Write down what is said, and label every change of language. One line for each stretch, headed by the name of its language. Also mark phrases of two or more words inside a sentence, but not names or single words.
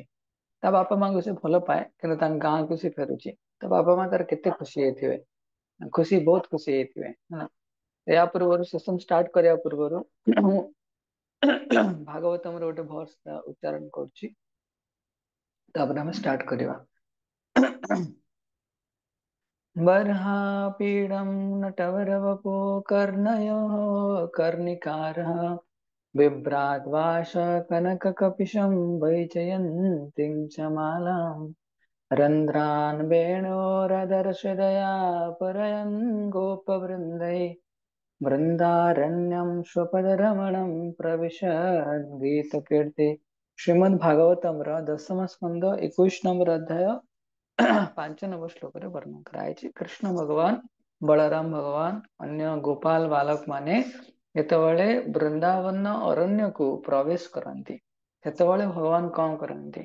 Odia: ତା ବାପା ମାଙ୍କୁ ସେ ଭଲ ପାଏ, କିନ୍ତୁ ତାଙ୍କ ଗାଁକୁ ସେ ଫେରୁଛି। ତା ବାପା ମା ତାର କେତେ ଖୁସି ହେଇଥିବେ, ବହୁତ ଖୁସି ହେଇଥିବେ। ଏହା ପୂର୍ବରୁ
English: session start
Odia: କରିବା ପୂର୍ବରୁ ମୁଁ ଭାଗବତମର ଗୋଟେ ଭର୍ସ ଉଚ୍ଚାରଣ କରୁଛି, ତାପରେ ଆମେ ଷ୍ଟାର୍ଟ କରିବା।
Sanskrit: बर्हापीडं नटवरवपो कर्णयोः कर्णिकारः बिभ्राद्वाश कनककपिशं वैजयन्तीं च मालाम् रन्ध्रान् वेणोरदर्शदया परयन् गोपवृन्दै वृन्दारण्यं स्वपदरमणं प्रविशद्गीतकीर्ति।
Odia: ଶ୍ରୀମଦଭାଗବତମର 10ମ ସ୍କନ୍ଧ 21 ନମ୍ବର ଅଧ୍ୟାୟ 5 ନମ୍ବର ଶ୍ଲୋକରେ ବର୍ଣ୍ଣନା କରାଯାଇଛି। କୃଷ୍ଣ ଭଗବାନ, ବଳରାମ ଭଗବାନ, ଅନ୍ୟ ଗୋପାଳ ବାଲକ ମାନେ ଯେତେବେଳେ ବୃନ୍ଦାବନ ଅରଣ୍ୟକୁ ପ୍ରବେଶ କରନ୍ତି, ସେତେବେଳେ ଭଗବାନ କଣ କରନ୍ତି?